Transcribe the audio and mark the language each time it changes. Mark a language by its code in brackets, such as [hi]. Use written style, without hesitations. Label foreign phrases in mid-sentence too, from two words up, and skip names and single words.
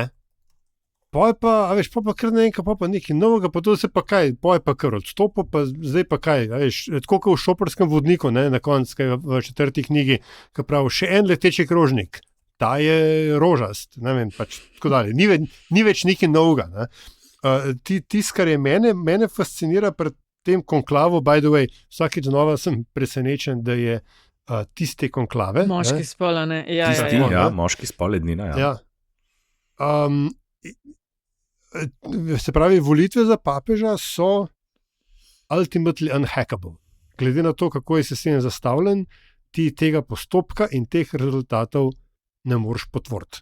[sl] Pa je pa, veš, pa kar naenkrat, pa nekaj novega, pa to se pa kaj, pa je pa kar odstopil, pa zdaj pa kaj, veš, tako kot v Šoperskem vodniku, ne, na koncu, v 4. knjigi, ki pravi, še en leteči krožnik. Ta je rožast, ne vem, pač tako dalje. Ni več nekaj novega. Ne. Tisto, kar je mene fascinira pri tem konklavu, [en] by the way, [sl] vsakič znova sem presenečen, da je tiste konklave. Moški spol, ne? Ja, moški spol ednina, ja. Se pravi, volitve za papeža so [en] ultimately unhackable. [sl] Glede na to, kako je sistem zastavljen, ti tega postopka in teh rezultatov ne moreš potvoriti.